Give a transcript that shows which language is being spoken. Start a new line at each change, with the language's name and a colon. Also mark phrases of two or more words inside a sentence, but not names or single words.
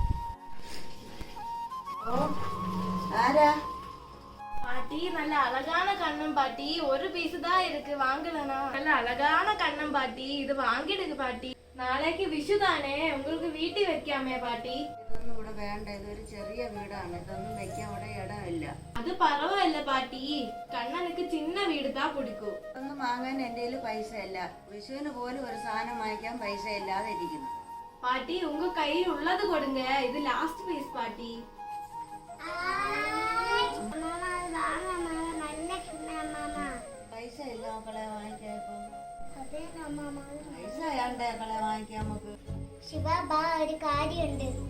Malayalam: ആരാ?
Tamil: பாட்டி நல்ல அழகான கண்ணம் பாட்டி, ஒரு பீஸ் தான் இருக்கு, வாங்கலனா? நல்ல அழகான கண்ணம் பாட்டி, இது வாங்கிடுங்க பாட்டி. நாளைக்கு விஷு தானே, உங்களுக்கு
Malayalam: വീട്ടിൽ വെക്കാമേ പാട്ടി? ഇതൊന്നും ഇവിടെ വേണ്ട, ഇതൊരു ചെറിയ വീടാണ്, ഇതൊന്നും വെക്കാൻ ഇവിടെ ഇടമില്ല.
Tamil: அது பரவாயில்ல பாட்டி, கண்ணனுக்கு சின்ன வீடு தான் பிடிக்கும்.
Malayalam: ഒന്നും വാങ്ങാൻ എൻ്റെ കയ്യിൽ പൈസ ഇല്ല. വിഷുവിന് പോലും ഒരു സാധനം വാങ്ങിക്കാൻ പൈസ ഇല്ലാതെ ഇരിക്കുന്നു.
Tamil: பாட்டி உங்க கையில் உள்ளது கொடுங்க, இது
English: last piece
Tamil: பாட்டி.
Malayalam: പൈസ ഇല്ല മക്കളെ വാങ്ങിക്കാൻ. പൈസ വേണ്ടേ മക്കളെ വാങ്ങിക്കാൻ നമുക്ക്? ശിവ ബാ, ഒരു കാര്യമുണ്ട്.